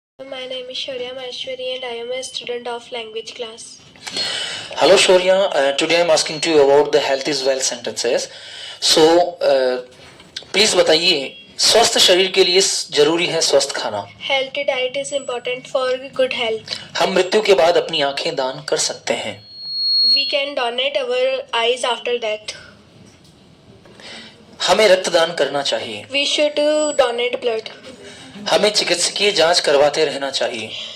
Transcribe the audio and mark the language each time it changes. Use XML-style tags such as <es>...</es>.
<en>my name is Shaurya Maheshwari and I am a student of language class. Hello Shaurya, today I am asking to you about the health is wealth sentences. So, please</en> <hi>बताइए स्वस्थ शरीर के लिए जरूरी है स्वस्थ खाना.</hi> <en>Healthy diet is important for good health.</en> <hi>हम मृत्यु के बाद अपनी आंखें दान कर सकते हैं.</hi> <en>We can donate our eyes after death.</en> <hi>हमें रक्तदान करना चाहिए.</hi> <en>We should donate blood.</en> <hi>हमें चिकित्सकीय जांच करवाते रहना चाहिए.</hi>